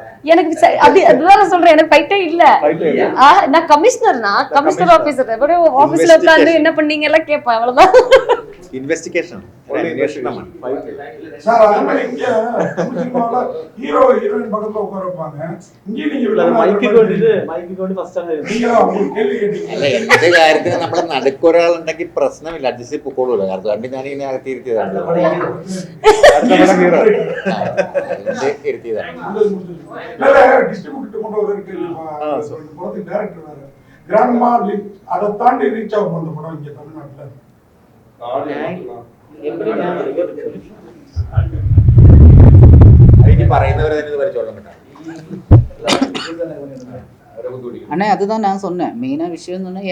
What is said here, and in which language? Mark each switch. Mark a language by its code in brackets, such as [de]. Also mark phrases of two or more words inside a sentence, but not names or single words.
[ta] எனக்கு அது அதுதான் சொல்றேன், எனக்கு ஃபைட்டே இல்ல. நான் [en] commissioner officer office [ta] உட்கார்ந்து என்ன பண்ணீங்க எல்லாம் கேட்பேன், அவ்வளவுதான். இன்வெஸ்டிகேஷன் சார். அதே மாதிரி இங்க தமிழ் சினிமால [en] hero heroine [ta] பக்கத்துல உட்கார வைப்பாங்க, இங்க நீங்க மைக்கு கொண்டு ஃபர்ஸ்ட் நீங்க அவங்க கேள்வி கேட்டீங்க. [ml] അല്ല, എന്റെ കാര്യത്തിന് നമ്മളെ നടുക്കൊരാളുണ്ടെങ്കിൽ പ്രശ്നമില്ല, അഡ്ജസ്റ്റ് ചെയ്ത് പൊക്കോളൂല്ലോ. അതുകൊണ്ട് ഞാൻ ഇങ്ങനെ അകത്തിരുത്തിയതാണ്. [ta] டிஸ்ட்ரிபியூட்டர் கொண்டு வர படத்துக்கு டைரக்டர் வேற கிராண்ட்மா அதை தாண்டி ரீச் ஆகும் அந்த படம் இங்க தமிழ்நாட்டுல. ஆனால் அதுதான் நான் சொன்னேன், மெயினாக விஷயம் சொன்னேன்.